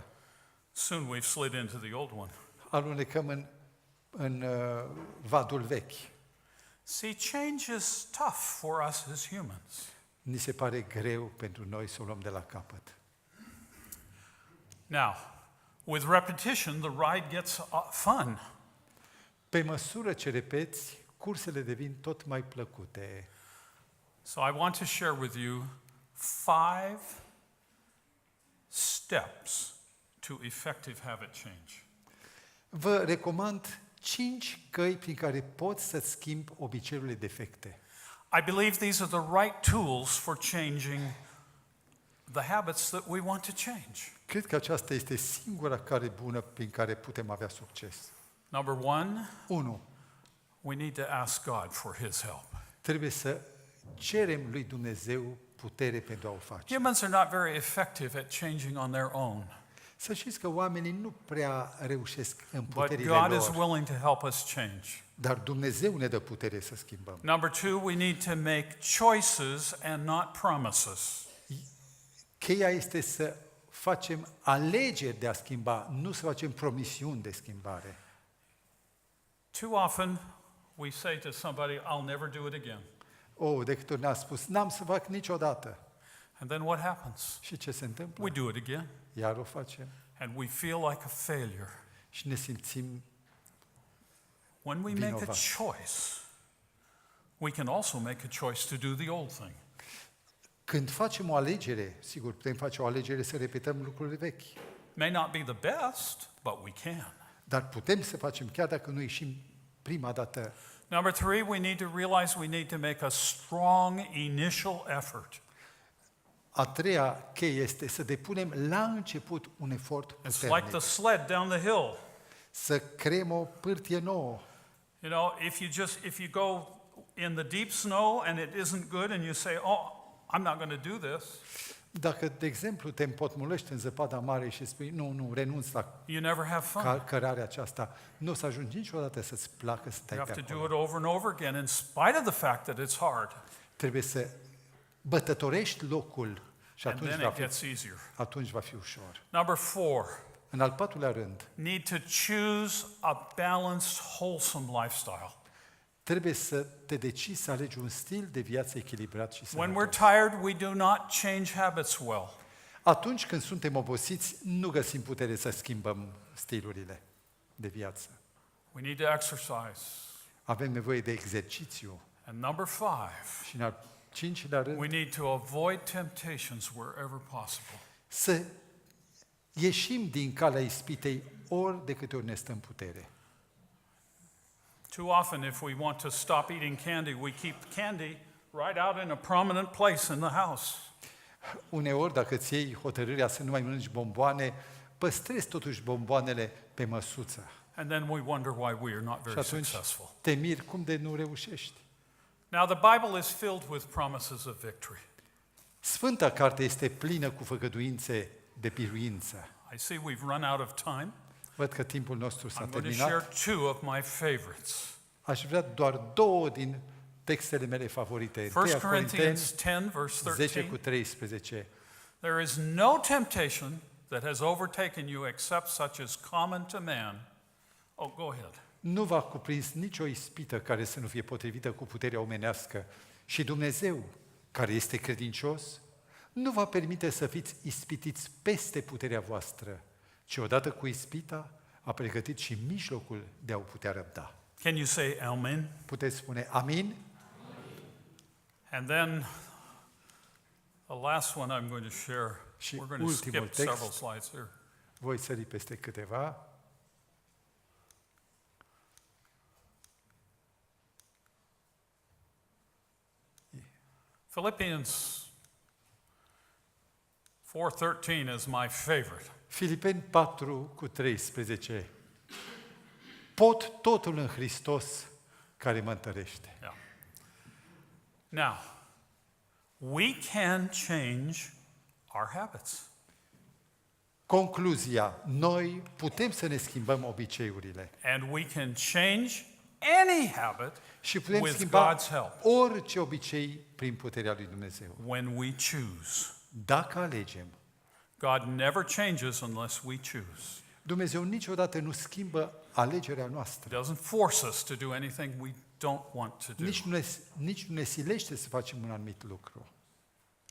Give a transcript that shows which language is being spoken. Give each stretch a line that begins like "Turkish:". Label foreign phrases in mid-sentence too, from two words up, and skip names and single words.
English: Soon we've slid into the old one.
Romanian: Alunecăm în vadul vechi.
English: See, change is tough for us as humans.
Romanian: ni se pare greu pentru noi să o luăm de la capăt.
English: Now, with repetition, the ride gets fun.
Romanian: Pe măsură ce repeți, cursele devin tot mai plăcute.
English: So I want to share with you 5 steps to effective habit change.
Romanian: Vă recomand 5 căi prin care poți să-ți schimbi obiceiurile defecte.
English: I believe these are the right tools for changing the habits that we want to change.
Romanian: Cred că aceasta este singura cale bună prin care putem avea succes.
English: Number 1,
Romanian: 1.
English: we need to ask God for His help.
Romanian: Trebuie să cerem lui Dumnezeu putere pentru a o face.
English: Humans are not very effective at changing on their own,
Romanian: Să știți că oamenii nu prea reușesc în
English: but
Romanian: puterile
English: God is
Romanian: lor,
English: willing to help us change.
Romanian: dar Dumnezeu ne dă putere să schimbăm.
English: Number 2, we need to make choices and not promises.
Romanian: Cheia este să facem alegeri de a schimba, nu să facem promisiuni de schimbare.
English: Too often, we say to somebody, I'll never do it again.
Romanian: De câte ori ne-a spus, n-am să fac niciodată.
English: And then what happens?
Romanian: Și ce se întâmplă?
English: We do it again,
Romanian: Iar o facem
English: and we feel like a failure.
Romanian: și ne simțim.
English: When we make a
Romanian: Vinovat.
English: choice, we can also make a choice to do the old thing.
Romanian: Când facem o alegere, sigur, putem face o alegere să repetăm lucrurile vechi,
English: May not be the best, but we can.
Romanian: dar putem să facem chiar dacă nu ieșim prima dată.
English: Number 3, we need to realize we need to make a strong initial effort.
Romanian: A treia cheie este să depunem la început un efort
English: It's like
Romanian: puternic,
English: the sled down the hill.
Romanian: să creăm o pârtie nouă.
English: You know, if you go in the deep snow and it isn't good and you say, "Oh, I'm not going to do this."
Romanian: Dacă, de exemplu, te împotmolești în zăpada mare și spui, nu, renunț la
English: You never have fun.
Romanian: cărarea aceasta, nu o să ajungi niciodată să-ți placă să stai
English: You
Romanian: pe
English: have to do
Romanian: acolo.
English: it over and over again in spite of the fact that it's hard.
Romanian: Trebuie să bătătorești locul și
English: And then it gets easier.
Romanian: atunci va fi ușor.
English: Number 4,
Romanian: În al patrulea rând,
English: need to choose a balanced, wholesome lifestyle.
Romanian: trebuie să te decizi să alegi un stil de viață echilibrat și
English: When we're
Romanian: sănătos.
English: tired, we do not change habits well.
Romanian: Atunci când suntem obosiți, nu găsim putere să schimbăm stilurile de viață.
English: We need to exercise.
Romanian: Avem nevoie de exercițiu.
English: And number 5,
Romanian: Și în al cincilea rând,
English: we need to avoid temptations wherever possible.
Romanian: să ieșim din calea ispitei ori de câte ori ne stă în putere.
English: Too often, if we want to stop eating candy, we keep candy right out in a prominent place in the house.
Romanian: Uneori, dacă îți iei hotărârea să nu mai mănânci bomboane, păstrezi totuși bomboanele pe măsuță.
English: And then we wonder why we are not
Romanian: Și
English: very
Romanian: atunci
English: successful.
Romanian: te miri cum de nu reușești.
English: Now, the Bible is filled with promises of victory.
Romanian: Sfânta carte este plină cu făgăduințe de biruință.
English: I see we've run out of time.
Romanian: Văd că timpul nostru s-a
English: I'm going to share
Romanian: terminat.
English: 2 of my favorites.
Romanian: Aș vrea doar 2 din textele mele favorite.
English: 1
Romanian: 1
English: Corinthians
Romanian: Corinteni
English: 10, verse
Romanian: 10 cu
English: 13.
Romanian: 13.
English: There is no temptation that has overtaken you except such as common to man. Oh, go ahead.
Romanian: Nu v-a cuprins nicio ispită care să nu fie potrivită cu puterea omenească și Dumnezeu, care este credincios, nu va permite să fiți ispitiți peste puterea voastră, ci odată cu ispita a pregătit și mijlocul de a o putea răbda.
English: Can you say amen?
Romanian: Puteți spune amin?
English: And then the last one I'm going to share.
Romanian: Și
English: We're going to
Romanian: ultimul
English: skip
Romanian: text.
English: several slides here.
Romanian: Voi sări peste câteva.
English: Philippians 4:13 is my favorite.
Romanian: Filipeni 4 cu 13. Pot totul în Hristos care mă întărește.
English: Yeah. Now, we can change our habits.
Romanian: Concluzia, noi putem să ne schimbăm obiceiurile
English: And we can change any habit
Romanian: și putem
English: with
Romanian: schimba
English: God's help
Romanian: orice obicei prin puterea lui Dumnezeu.
English: when we choose.
Romanian: Dacă alegem,
English: God never changes unless we choose.
Romanian: Dumnezeu niciodată nu schimbă alegerea
English: He
Romanian: noastră.
English: doesn't force us to do anything we don't want to do.
Romanian: Nici nu ne silește să facem un anumit lucru.